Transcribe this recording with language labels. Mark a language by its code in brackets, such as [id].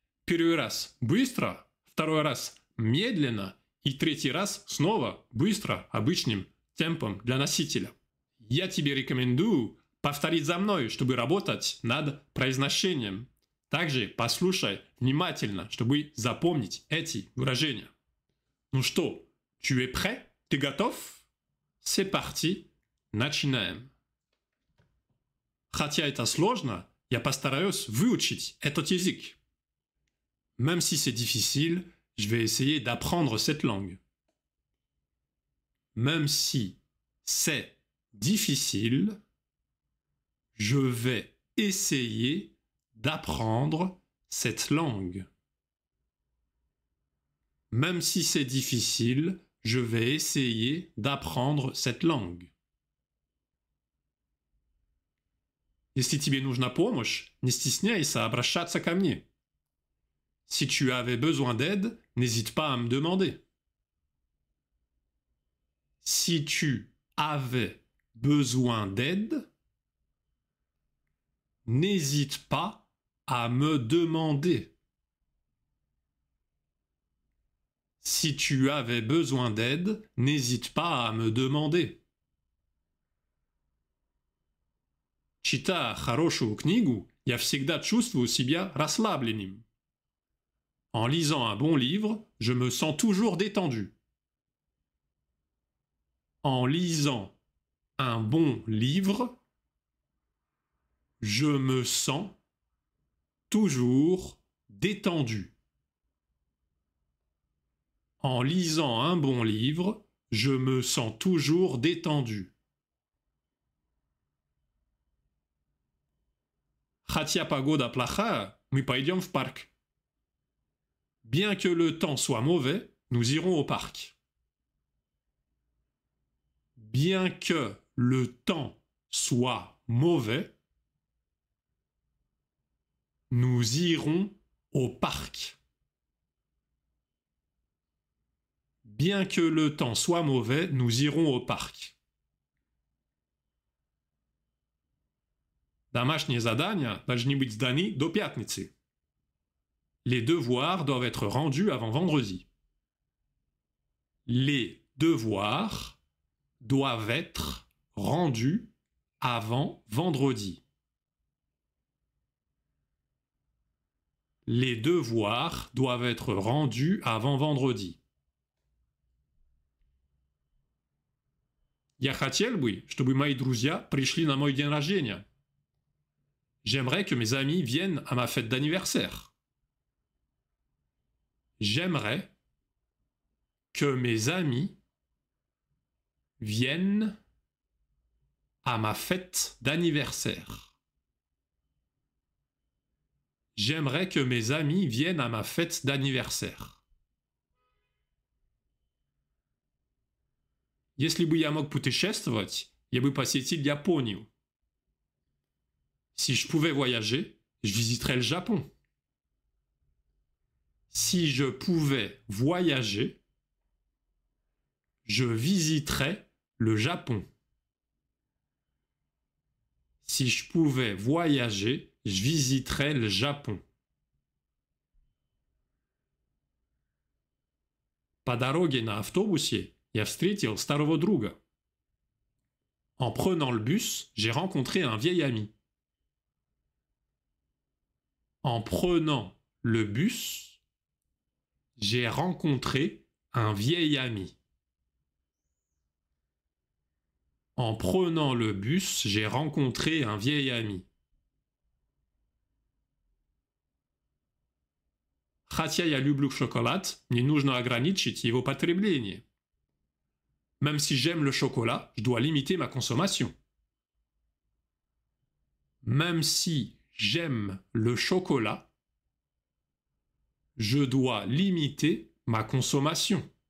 [ru] Первый раз быстро, второй раз медленно и третий раз снова быстро, обычным темпом для носителя. Я тебе рекомендую повторить за мной, чтобы работать над произношением. Также послушай внимательно, чтобы запомнить эти выражения. Ну что, [fr] tu es prêt? [ru] Ты готов? [fr] C'est parti, [ru] начинаем. Хотя это сложно, я постараюсь выучить этот язык. [fr] Même si c'est difficile, je vais essayer d'apprendre cette langue. Même si c'est difficile, je vais essayer d'apprendre cette langue. Même si c'est difficile, je vais essayer d'apprendre cette langue. [ru] Если тебе нужна помощь, не стесняйся обращаться ко мне. [fr] Si tu avais besoin d'aide, n'hésite pas à me demander. Si tu avais besoin d'aide, n'hésite pas à me demander. Si tu avais besoin d'aide, n'hésite pas à me demander. [ru] Читая хорошую книгу, я всегда чувствую себя расслабленным. [fr] En lisant un bon livre, je me sens toujours détendu. En lisant un bon livre, je me sens toujours détendu. En lisant un bon livre, je me sens toujours détendu. [ru] Хотя погода плохая, мы пойдем в парк. [fr] Bien que le temps soit mauvais, nous irons au parc. Bien que le temps soit mauvais, nous irons au parc. Bien que le temps soit mauvais, nous irons au parc. [ru] Домашние задания должны быть сданы до пятницы. [fr] Les devoirs doivent être rendus avant vendredi. Les devoirs doivent être rendus avant vendredi. Les devoirs doivent être rendus avant vendredi. [ru] Я хотел бы, чтобы мои друзья пришли на мой день рождения. [fr] J'aimerais que mes amis viennent à ma fête d'anniversaire. J'aimerais que mes amis viennent à ma fête d'anniversaire. J'aimerais que mes amis viennent à ma fête d'anniversaire. [ru] Если бы я мог путешествовать, я бы посетил Японию. [fr] Si je pouvais voyager, je visiterais le Japon. Si je pouvais voyager, je visiterais le Japon. Si je pouvais voyager, je visiterais le Japon. [ru] По дороге на автобусе я встретил старого друга. [fr] En prenant le bus, j'ai rencontré un vieil ami. En prenant le bus, J'ai rencontré un vieil ami. En prenant le bus, j'ai rencontré un vieil ami. [ru] Хотя я люблю шоколад, не нужно ограничить его потребление. [fr] Même si j'aime le chocolat, je dois limiter ma consommation. Même si j'aime le chocolat, je dois limiter ma consommation.